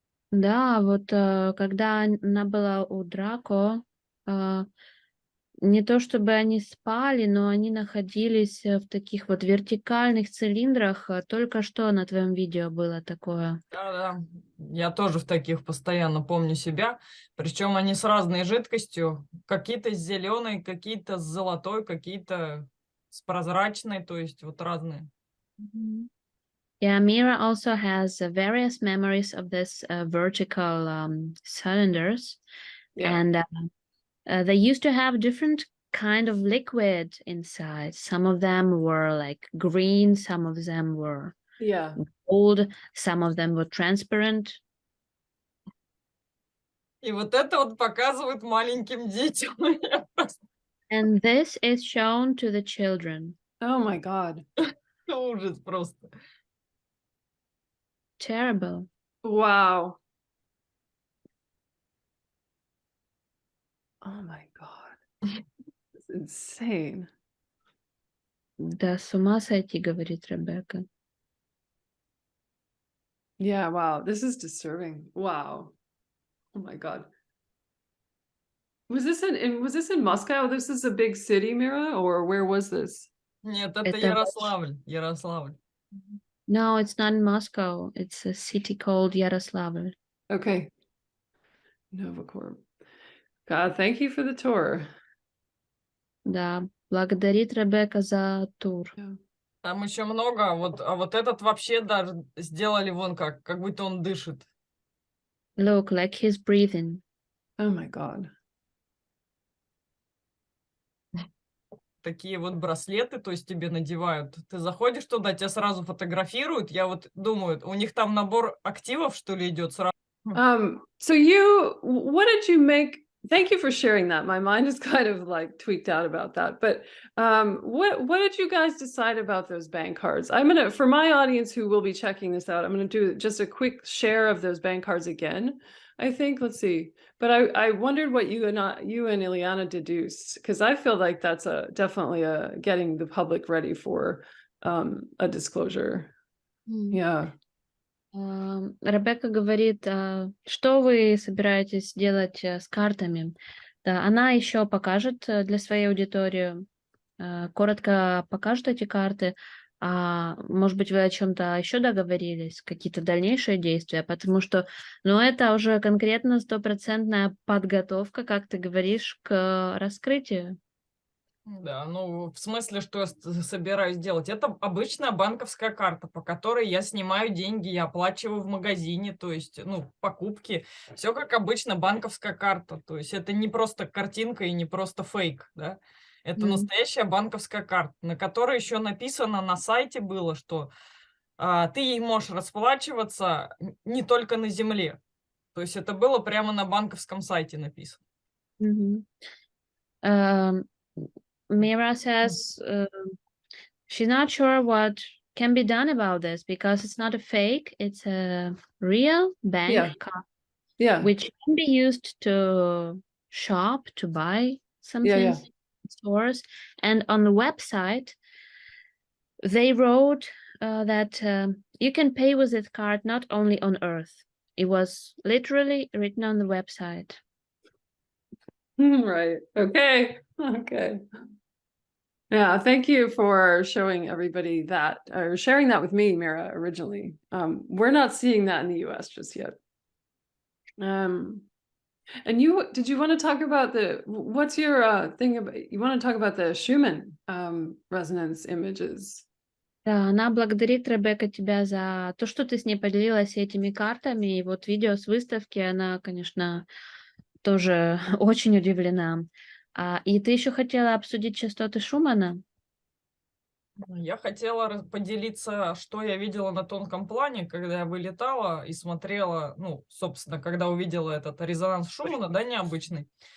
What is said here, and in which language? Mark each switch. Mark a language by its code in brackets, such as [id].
[ru] Да, вот когда она была у Драко, не то чтобы они спали, но они находились в таких вот вертикальных цилиндрах. Только что на твоем видео было такое. Да-да. Я тоже в таких постоянно помню себя. Причем они с разной жидкостью. Какие-то с зеленой, какие-то с золотой, какие-то с прозрачной. То есть вот разные. [en] Yeah, Mira also has various memories of this vertical cylinders. Yeah. And they used to have different kind of liquid inside. Some of them were like green, some of them were Yeah. gold, some of them were transparent. [ru] И вот это вот показывают маленьким детям. Я просто- [en] And this is shown to the children. Oh my God. [ru] Ужас просто. [en] Terrible. Wow. Oh my God. It's insane. [ru] Да, с ума сойти, говорит Ребекка. [en] Yeah, wow. This is disturbing. Wow. Oh my God. Was this in Moscow? This is a big city, Mira, or where was this? [ru] Нет, это Это Ярославль. Ярославль. [en] No, it's not in Moscow. It's a city called Yaroslavl. Okay. Novacorp. God, thank you for the tour. [ru] Да, благодарит Ребекка за тур. [en] Yeah. [ru] Там еще много. А вот этот вообще даже сделали вон как будто он дышит. [en] Look, like he's breathing. Oh my God. [ru] Такие вот браслеты, то есть тебе надевают. Ты заходишь туда, тебя сразу фотографируют. Я вот думаю, у них там набор активов, что ли, идет сразу. [en] So what did you make? Thank you for sharing that. My mind is kind of like tweaked out about that. But what did you guys decide about those bank cards? I'm gonna, for my audience who will be checking this out, I'm gonna do just a quick share of those bank cards again. I think, let's see. But I wondered what you and Ileana deduced, because I feel like that's definitely getting the public ready for a disclosure. Yeah. [ru] Ребекка говорит, что вы собираетесь делать с картами? Да, она еще покажет для своей аудитории, коротко покажет эти карты. Может быть, вы о чем-то еще договорились, какие-то дальнейшие действия, потому что, ну, это уже конкретно стопроцентная подготовка, как ты говоришь, к раскрытию. Да, ну, в смысле, что я собираюсь делать? Это обычная банковская карта, по которой я снимаю деньги, я оплачиваю в магазине, то есть, ну, покупки. Все как обычно, банковская карта. То есть это не просто картинка и не просто фейк, да? Это настоящая банковская карта, на которой еще написано на сайте было, что ты ей можешь расплачиваться не только на земле. То есть это было прямо на банковском сайте написано. [en] Mira says she's not sure what can be done about this because it's not a fake, it's a real bank card, which can be used to shop, to buy something in stores. And on the website, they wrote that you can pay with this card not only on Earth. It was literally written on the website. Right. Okay. Okay. Yeah, thank you for showing everybody that, or sharing that with me, Mira, originally. We're not seeing that in the US just yet. And did you want to talk about what's your thing about, you want to talk about the Schumann resonance images? [ru] Да, она благодарит, Ребекка, тебя за то, что ты с ней поделилась этими картами. И вот видео с выставки, она, конечно, тоже очень удивлена. И ты еще хотела обсудить частоты Шумана? Я хотела поделиться, что я видела на тонком плане, когда я вылетала и смотрела, ну, собственно, когда увидела этот резонанс Шумана, да, необычный.